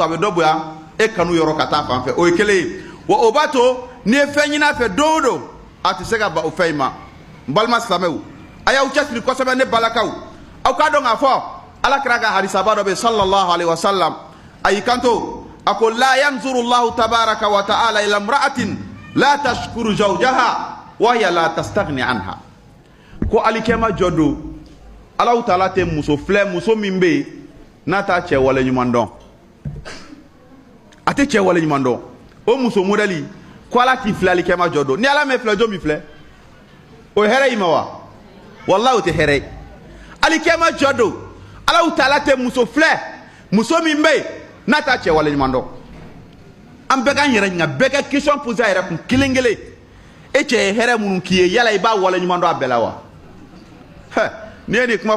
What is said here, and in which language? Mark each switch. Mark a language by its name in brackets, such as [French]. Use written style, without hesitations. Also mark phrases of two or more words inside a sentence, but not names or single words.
[Bambara] a bɛ dɔ bonya e kanu yɔrɔ ka taa fan fɛ o ye kelen ye wa o b'a to n'i ye fɛn ɲini a fɛ don o don a tɛ se ka ban o fɛn in ma n balima silamɛw a y'aw cɛsiri kosɛbɛ ne balakaw aw k'a dɔn k'a fɔ alakira ka hadisaba dɔ bɛ [Arabic] صلى الله عليه وسلم [Bambara] a y'i kanto a ko [Arabic] لا ينظر الله تبارك وتعالى إلى امرأة لا تشكر زوجها وهي لا تستغني عنه [Bambara] ko alikɛma jɔ don alahu taala tɛ muso filɛ muso min bɛ yen n'a t'a cɛ wale ɲuman dɔn a tɛ cɛ wale ɲuman dɔn o muso modèle ko ala t'i filɛ alikɛma jɔ don ni ala m'e filɛ jɔn min filɛ o ye hɛrɛ y'i ma wa walahi o tɛ hɛrɛ ye alikɛma jɔ don alahu taala tɛ muso filɛ muso min bɛ yen n'a t'a cɛ wale ɲuman dɔn an bɛɛ k'an yɛrɛ ɲininka bɛɛ ka [French] question poser [Bambara] a yɛrɛ kun kelen kelen e cɛ ye hɛrɛ minnu k'i ye yala i b'a wale ɲuman dɔn a bɛɛ la wa n'i ye nin kuma